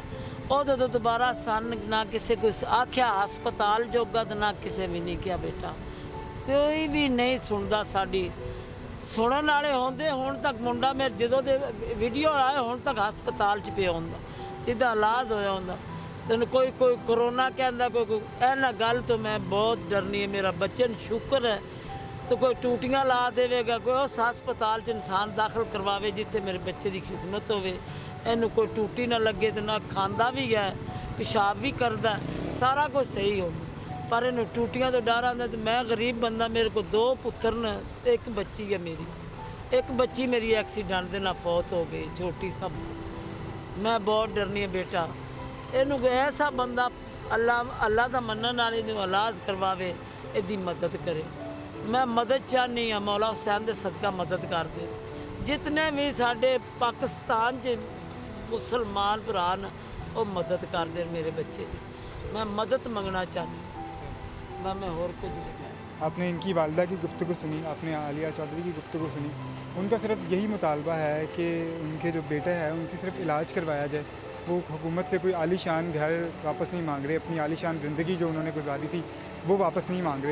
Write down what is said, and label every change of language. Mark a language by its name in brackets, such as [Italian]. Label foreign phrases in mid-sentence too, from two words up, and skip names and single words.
[Punjabi] ਉਦੋਂ ਤੋਂ ਦੁਬਾਰਾ ਸਾਨੂੰ ਨਾ ਕਿਸੇ ਕੋਈ ਆਖਿਆ ਹਸਪਤਾਲ ਜੋਗਾ ਤੇ ਨਾ ਕਿਸੇ ਵੀ ਨਹੀਂ ਕਿਹਾ ਬੇਟਾ, ਕੋਈ ਵੀ ਨਹੀਂ ਸੁਣਦਾ ਸਾਡੀ। ਸੁਣਨ ਵਾਲੇ ਹੁੰਦੇ ਹੁਣ ਤੱਕ ਮੁੰਡਾ ਮੇਰੇ ਜਦੋਂ ਦੇ ਵੀਡੀਓ ਆਏ ਹੁਣ ਤੱਕ ਹਸਪਤਾਲ 'ਚ ਪਿਆ ਹੁੰਦਾ, ਇਹਦਾ ਇਲਾਜ ਹੋਇਆ ਹੁੰਦਾ। ਤੈਨੂੰ ਕੋਈ ਕਰੋਨਾ ਕਹਿੰਦਾ, ਕੋਈ ਇਹਨਾਂ ਗੱਲ ਤੋਂ ਮੈਂ ਬਹੁਤ ਡਰਨੀ ਹੈ। ਮੇਰਾ ਬੱਚੇ ਨੂੰ ਸ਼ੁਕਰ ਹੈ ਤੋ ਕੋਈ ਟੂਟੀਆਂ ਲਾ ਦੇਗਾ, ਕੋਈ ਉਸ ਹਸਪਤਾਲ ਚ ਇੰਸਾਨ ਦਾਖ਼ਲ ਕਰਵਾਵੇ ਜਿੱਥੇ ਮੇਰੇ ਬੱਚੇ ਕੀ ਖ਼ਿਦਮਤ ਹੋਵੇ। ਇਹਨੂੰ ਕੋਈ ਟੂਟੀ ਨਾ ਲੱਗੇ ਤੇ ਨਾ ਖਾਂਦਾ ਵੀ ਹੈ, ਪਿਸ਼ਾਬ ਵੀ ਕਰਦਾ, ਸਾਰਾ ਕੁਝ ਸਹੀ ਹੋ, ਪਰ ਇਹਨੂੰ ਟੂਟੀਆਂ ਤੋਂ ਡਰ ਆਉਂਦਾ। ਤੇ ਮੈਂ ਗਰੀਬ ਬੰਦਾ, ਮੇਰੇ ਕੋਲ 2 ਪੁੱਤਰ ਨੇ ਤੇ 1 ਬੱਚੀ ਹੈ ਮੇਰੀ। 1 ਬੱਚੀ ਮੇਰੀ ਐਕਸੀਡੈਂਟ ਦੇ ਨਾਲ ਫੌਤ ਹੋ ਗਈ, ਛੋਟੀ ਸਭ। ਮੈਂ ਬਹੁਤ ਡਰਨੀ ਹਾਂ ਬੇਟਾ, ਇਹਨੂੰ ਕੋਈ ਐਸਾ ਬੰਦਾ ਅੱਲਾ ਦਾ ਮੰਨਣ ਨਾਲ ਇਹਨੂੰ ਇਲਾਜ ਕਰਵਾਵੇ, ਇਹਦੀ ਮਦਦ ਕਰੇ। ਮੈਂ ਮਦਦ ਚਾਹਨੀ ਹਾਂ, ਮੌਲਾ ਹੁਸੈਨ ਦੇ ਸਦਕਾ ਮਦਦ ਕਰਦੇ। ਜਿਤਨੇ ਵੀ ਸਾਡੇ ਪਾਕਿਸਤਾਨ 'ਚ ਮੁਸਲਮਾਨ ਭਰਾ ਨੇ ਉਹ ਮਦਦ ਕਰਦੇ ਮੇਰੇ ਬੱਚੇ ਦੀ। [Urdu] میں مدد منگنا چاہتی ہوں، میں اور کچھ نہیں کہنا. آپ نے ان کی والدہ کی گفتگو سنی، آپ نے عالیہ چودھری کی گفتگو سنی. ان کا صرف یہی مطالبہ ہے کہ ان کے جو بیٹے ہیں ان کی صرف علاج کروایا جائے. وہ حکومت سے کوئی عالیشان گھر واپس نہیں مانگ رہے، اپنی عالیشان زندگی جو انہوں نے گزاری تھی وہ واپس نہیں مانگ رہے.